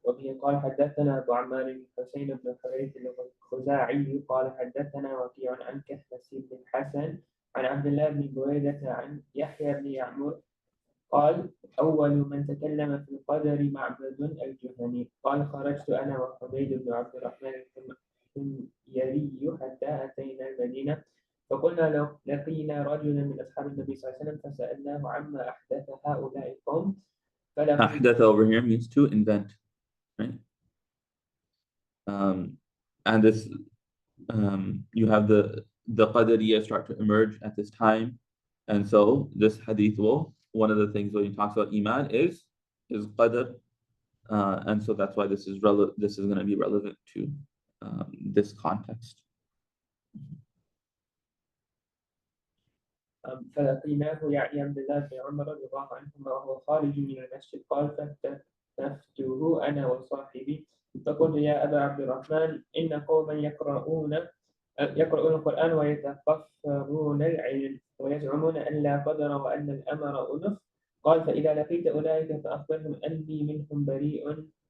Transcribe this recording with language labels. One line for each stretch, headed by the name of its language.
Arabic: وبه قال حدثنا أبو عمار الحسين بن حريث الخزاعي قال حدثنا وكيع عن كهمس بن الحسن عن عبد الله بن بريدة عن يحيى بن يعمر قال أول من تكلم في القدر معبد الجهني قال خرجت أنا وحميد بن عبد الرحمن الحميري حتى أتينا المدينة فقلنا كنا لو لقينا رجلا من أصحاب النبي صلى الله عليه وسلم فسألناه عما أحدث هؤلاء القوم فلقد
English: أحدث over here means to invent, right? And this you have the Qadariyya start to emerge at this time, and so this hadith will, one of the things when he talks about Iman is Qadar, and so that's why this is going to be relevant to this context.
Arabic: فلقيناه يعيا بالله بن عمر رضي الله عنهما وهو خارج من المسجد قال فاستفتوه أنا وصاحبي فقلت يا أبا عبد الرحمن إن قوما يقرؤون القرآن ويتكفرون العلم ويزعمون أن لا قدر وأن الأمر أنف قال فإذا لقيت أولئك فأخبرهم أني منهم بريء